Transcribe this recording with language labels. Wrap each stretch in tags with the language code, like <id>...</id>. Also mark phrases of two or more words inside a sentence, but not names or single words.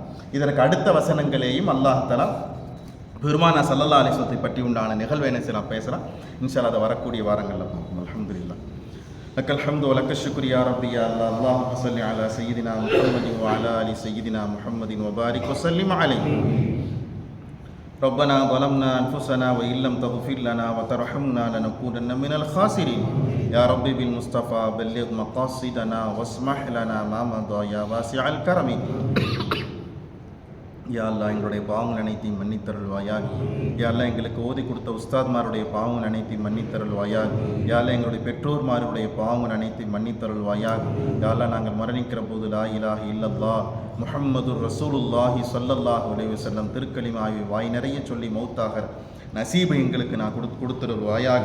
<ta>இதற்கு அடுத்த வசனங்களையும்</ta> <ar>الله تعالى</ar> <ta>பெருமானா</ta> <ar>صلى الله عليه وسلم</ar> <ta>பற்றி உண்டான நிகழ்வை என்ன செய்யலாம் பேசலாம்.</ta> <ar>إن شاء الله</ar> <ta>அதை வரக்கூடிய வாரங்களில் பார்ப்போம்.</ta> <ar>الحمد لله لك الحمد ولك الشكر يا ربي يا الله. اللهم صل على سيدنا محمد وعلى آل سيدنا محمد وبارك وسلم عليه. ரப்பனா ظلمنا أنفسنا وإن لم تغفر لنا وترحمنا لنكونن من الخاسرين. يا ربي بالمصطفى بلغ مقاصدنا واسمح لنا ما مضى يا واسع الكرم. يا الله</ar> <ta>எங்களுடைய பாவங்கள் அனைத்தையும் மன்னித்தருள்வாயாக.</ta> <ar>يا الله</ar> <ta>எங்களுக்கு ஓதி கொடுத்த உஸ்தாத்மாருடைய பாவங்கள் அனைத்தையும் மன்னித்தருள்வாயாக.</ta> <ar>يا الله</ar> <ta>எங்களுடைய பெற்றோர்மாருடைய பாவங்கள் அனைத்தையும் மன்னித்தருள்வாயாக.</ta> <ar>يا الله</ar> <ta>நாங்கள் மரணிக்கிற போது</ta> <ar>لا إله إلا الله محمد رسول الله صلى الله عليه وسلم</ar> <ta>திருக்கலிமாவை வாய் நிறைய சொல்லி மௌத்தாகிற நசீபை எங்களுக்கு நான் கொடுத்துருவாயாக.</ta>